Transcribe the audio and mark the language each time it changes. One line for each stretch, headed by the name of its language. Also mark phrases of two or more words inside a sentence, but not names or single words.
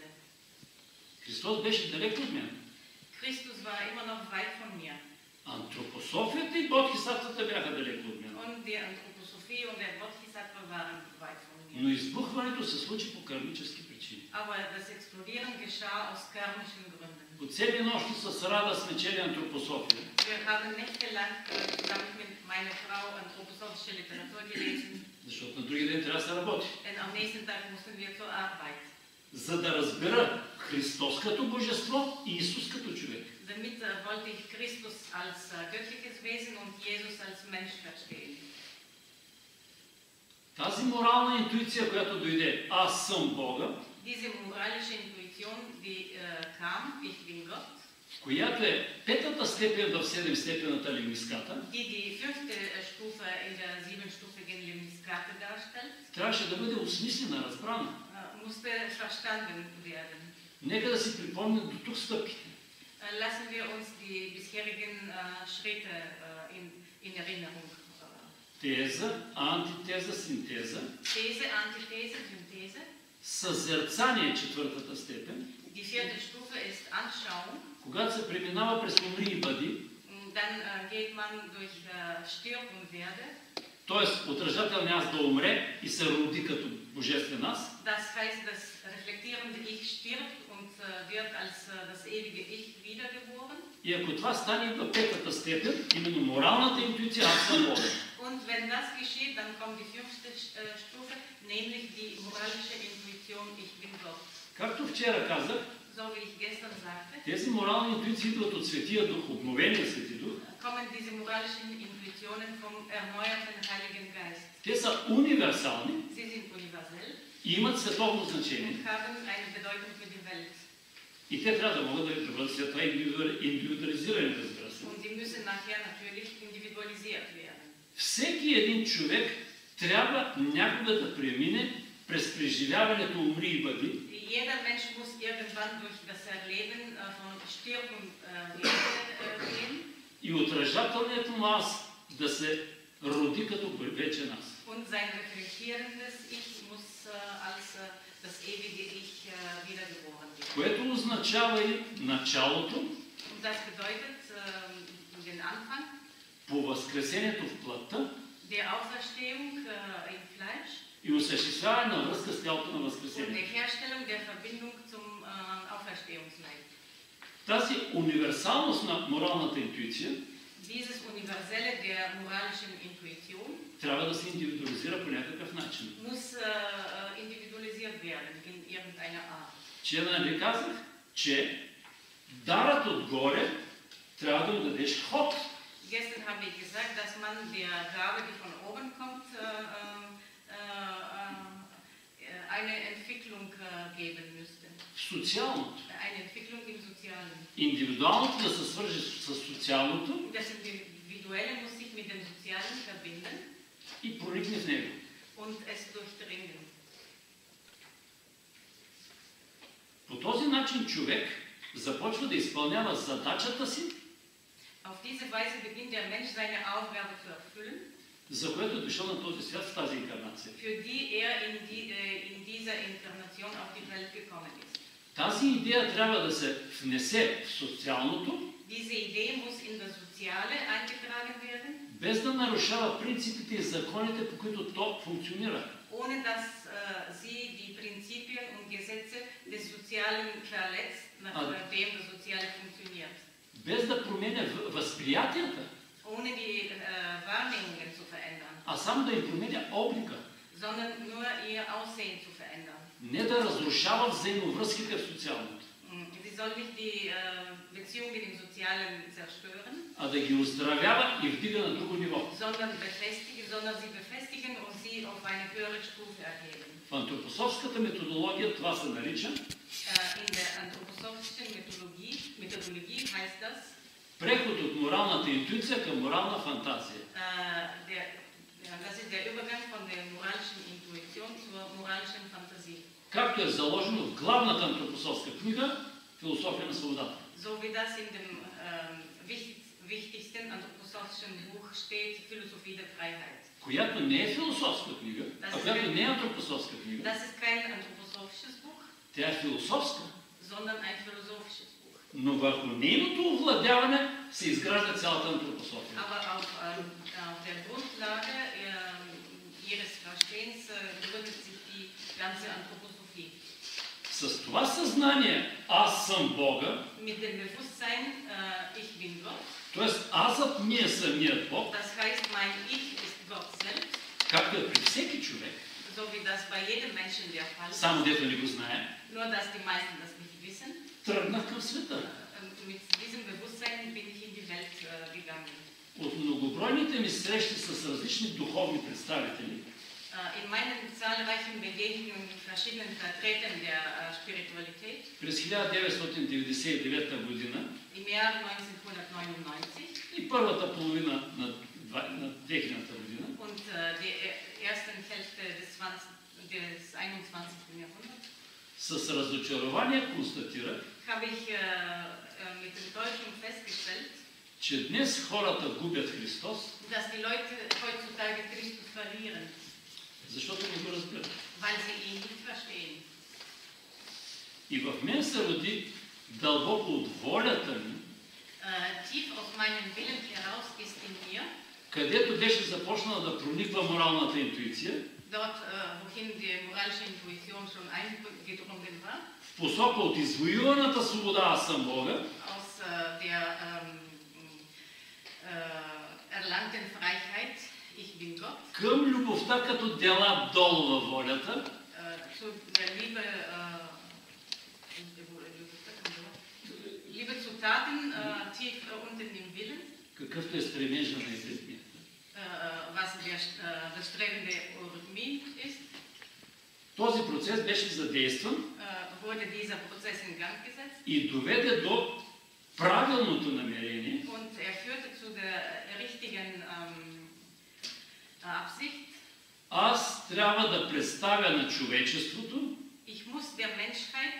Bulgarian: Христос беше далеко от мен.
German: Christus war immer noch weit von mir.
Bulgarian: Антропософията и бодхисаттвата бяха далеко от мен.
German: Und die Anthroposophie und der Bodhisattva waren weit von mir.
Bulgarian: Но избухването се случи по кармически причини.
German: Aber das Explodieren geschah aus karmischen Gründen.
Bulgarian: По цели нощи с Рада сме чели антропософия.
German: Wir haben nächtelang zusammen mit meiner Frau anthroposophische Literatur gelesen.
Bulgarian: Защото на други ден трябва да се работи.
German: Denn am nächsten Tag mussten wir zur Arbeit.
Bulgarian: За да разбера Христос като божество и Исус като човек.
German: Damit wollte ich Christus als göttliches Wesen und Jesus als Mensch verstehen.
Bulgarian: Тази морална интуиция, която дойде, аз съм Бога,
German: Diese moralische Intuition, Intuition, die kam, ich bin Gott,
Bulgarian: която е петата степен в 7-степената лимниската,
German: die fünfte Stufe in der siebenstufigen Limniskate darstellt,
Bulgarian: трябваше да бъде осмислена, разбрана.
German: musste verstanden werden.
Bulgarian: Нека да си припомним до тук стъпките.
German: Lassen wir uns die bisherigen Schritte in Erinnerung.
Bulgarian: Теза, антитеза, синтеза.
German: These, Antithese, Synthese.
Bulgarian: Съзерцание, четвъртата степен.
German: Die vierte Stufe ist Anschauung.
Bulgarian: Когато се преминава през умри и бъди,
German: Dann geht man durch Stirb und Werde.
Bulgarian: т.е. отражателният аз да умре и се роди като божествен аз.
German: Das heißt, das reflektierende Ich stirbt und wird als das ewige Ich wiedergeboren.
Bulgarian: И ако това стане в петата степен, именно моралната интуиция, аз съм Бог.
German: Und wenn das geschieht, dann kommt die fünfte Stufe, nämlich die moralische Intuition, ich bin Gott.
Bulgarian: Както вчера казах,
German: So wie ich gestern sagte,
Bulgarian: тези морални интуиции идват от Светия Дух, от обновения Свети Дух.
German: kommen diese moralischen Intuitionen vom erneuerten Heiligen Geist.
Bulgarian: Те са универсални
German: Sie sind universell
Bulgarian: и имат световно значение.
German: und haben eine Bedeutung für die Welt.
Bulgarian: И те трябва да могат да бъдат след това индивидуализирани, разбира се.
German: Und die müssen nachher natürlich individualisiert werden.
Bulgarian: Всеки един човек трябва някога да премине през преживяването умри и бъди.
German: Jeder Mensch muss irgendwann durch das Erleben von Stirb und Werde gehen.
Bulgarian: И отражателният му аз да се роди като вечен аз.
German: Und sein reflektierendes Ich muss als das ewige Ich wiedergeboren werden.
Bulgarian: Което означава и началото
German: Und das bedeutet den Anfang
Bulgarian: по възкресението в плътта
German: der Auferstehung im Fleisch
Bulgarian: и осъществяване на връзка с тялото на
German: und
Bulgarian: възкресението.
German: der Herstellung der Verbindung zum Auferstehungsleib.
Bulgarian: Тази универсалност на моралната интуиция
German: Dieses Universelle der moralischen Intuition
Bulgarian: трябва да се индивидуализира по някакъв начин.
German: muss individualisiert werden in irgendeiner Art.
Bulgarian: Вчера ви казах, че дарът отгоре трябва да му дадеш ход.
German: Gestern habe ich gesagt, dass man der Gabe, die von oben kommt, eine Entwicklung geben müsste.
Bulgarian: В социалното.
German: Eine Entwicklung im Sozialen.
Bulgarian: Индивидуалното да се свържи с социалното
German: Das Individuelle muss sich mit dem Sozialen verbinden
Bulgarian: и проникне в него.
German: und es durchdringen.
Bulgarian: По този начин човек започва да изпълнява задачата си,
German: Auf diese Weise beginnt der Mensch seine Aufgabe zu erfüllen,
Bulgarian: за което е дошъл на този свят в тази инкарнация.
German: für die in dieser Inkarnation auf die Welt gekommen ist.
Bulgarian: Тази идея трябва да се внесе в социалното,
German: Diese Idee muss in das Soziale eingetragen werden,
Bulgarian: без да нарушава принципите и законите, по които то функционира.
German: ohne dass sie die Prinzipien und Gesetze des Sozialen verletzt, nachdem das Soziale funktioniert.
Bulgarian: Без да променя възприятията,
German: Ohne die Wahrnehmungen zu verändern,
Bulgarian: а само да им променя облика.
German: sondern nur ihr Aussehen zu verändern.
Bulgarian: Не да разрушава взаимовръзките в социалното,
German: Sie soll nicht die Beziehungen im Sozialen zerstören,
Bulgarian: а да ги оздравява и вдига на друго ниво.
German: sondern sie befestigen und sie auf eine höhere Stufe erheben.
Bulgarian: В антропософската методология това се нарича
German: In der anthroposophischen Methodologie heißt das
Bulgarian: преход от моралната интуиция към морална фантазия.
German: Das ist der Übergang von der moralischen Intuition zur moralischen Fantasie.
Bulgarian: Както е заложено в главната антропософска книга Философия на свободата.
German: So wie das in dem wichtigsten anthroposophischen Buch steht, Philosophie der Freiheit.
Bulgarian: Която не е философска книга, а която не е антропософска книга.
German: Das ist kein anthroposophisches Buch,
Bulgarian: Тя е философска.
German: sondern ein philosophisches Buch.
Bulgarian: Но върху нейното овладяване се изгражда цялата антропософия.
German: Aber auf der Grundlage ihres Verstehens gründet sich die ganze Anthroposophie.
Bulgarian: С това съзнание аз съм Бога,
German: Mit dem Bewusstsein, ich bin Gott,
Bulgarian: т.е. азът ми е самият Бог,
German: das heißt, mein Ich ist Gott selbst,
Bulgarian: както е при всеки човек,
German: so wie das bei jedem Menschen der Fall ist,
Bulgarian: само дето не го знае,
German: nur dass die meisten das nicht wissen.
Bulgarian: тръгнах към света.
German: Mit diesem Bewusstsein bin ich in die Welt gegangen.
Bulgarian: От многобройните ми срещи с различни духовни представители,
German: In meinen zahlreichen Begegnungen mit verschiedenen Vertretern der Spiritualität
Bulgarian: през 1999 година
German: im Jahr 1999
Bulgarian: и първата половина на 2000 година,
German: und die ersten Hälfte des 21. Jahrhunderts
Bulgarian: с разочарование констатирах,
German: habe ich mit Enttäuschung festgestellt,
Bulgarian: че днес хората губят Христос,
German: dass die Leute heutzutage Christus verlieren,
Bulgarian: защото не го разбират.
German: weil sie ihn nicht verstehen.
Bulgarian: И в мен се роди дълбоко от волята ми,
German: Tief aus meinem Willen heraus ist in mir,
Bulgarian: където беше започнала да прониква моралната интуиция,
German: dort wohin die moralische Intuition schon eingedrungen war,
Bulgarian: в посока от извоюваната свобода аз съм Бога,
German: aus der erlangten Freiheit, ich bin Gott,
Bulgarian: към любовта като дела долу във волята,
German: zu der Liebe, Liebe zu Taten, tief unten im Willen,
Bulgarian: какъвто е стремежа на евритмията.
German: was das strebende Eurythmie ist,
Bulgarian: Този процес беше задействан
German: wurde dieser Prozess in Gang gesetzt
Bulgarian: и доведе до правилното намерение
German: und führte zu der richtigen Absicht.
Bulgarian: аз трябва да представя на човечеството
German: Ich muss der Menschheit